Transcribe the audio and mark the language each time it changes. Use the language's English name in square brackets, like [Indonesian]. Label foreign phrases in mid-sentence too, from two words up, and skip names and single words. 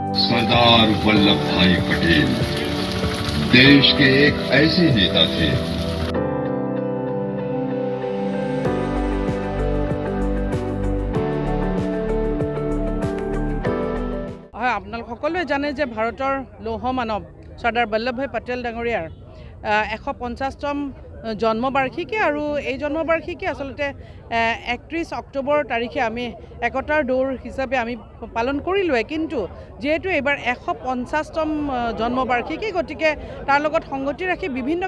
[Hindi] सरदार वल्लभ भाई पटेल देश के एक ऐसे नेता थे [Assamese] আপোনালোক সকলোৱে জানে যে ভাৰতৰ লৌহ মানৱ চৰ্দাৰ বল্লভভাই পটেল ডাঙৰীয়াৰ 150তম জন্মবাৰ্ষিকী আৰু এই জন্মবাৰ্ষিকী আসলতে 31 অক্টোবৰ তাৰিখে আমি একতাৰ দৌৰ হিচাপে আমি পালন কৰিলোৱে কিন্তু যেহেতু এবাৰ 150তম জন্মবাৰ্ষিকী গতিকে তাৰ লগত সংগতি ৰাখি বিভিন্ন